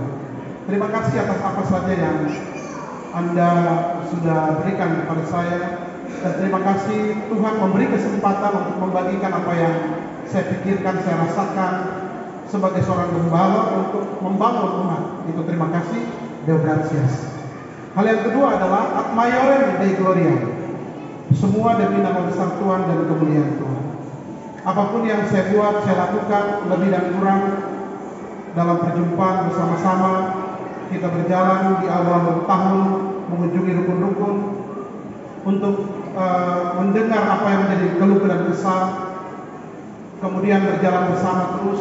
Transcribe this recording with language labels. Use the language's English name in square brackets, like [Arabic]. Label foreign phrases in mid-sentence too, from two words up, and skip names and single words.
[Indonesian] Terima kasih atas apa saja yang Anda sudah berikan kepada saya, dan terima kasih Tuhan memberi kesempatan untuk membagikan apa yang saya pikirkan, saya rasakan sebagai seorang gembala untuk membangun umat. Itu terima kasih, [Latin] Deo gratias. [Indonesian] Hal yang kedua adalah [Latin] ad maiorem Dei gloria. [Indonesian] Semua demi nama besar Tuhan dan kemuliaan Tuhan. Apapun yang saya buat, saya lakukan lebih dan kurang dalam perjumpaan bersama-sama. Kita berjalan di awal tahun mengunjungi rukun-rukun untuk mendengar apa yang menjadi keluh dan kesah kemudian berjalan bersama terus.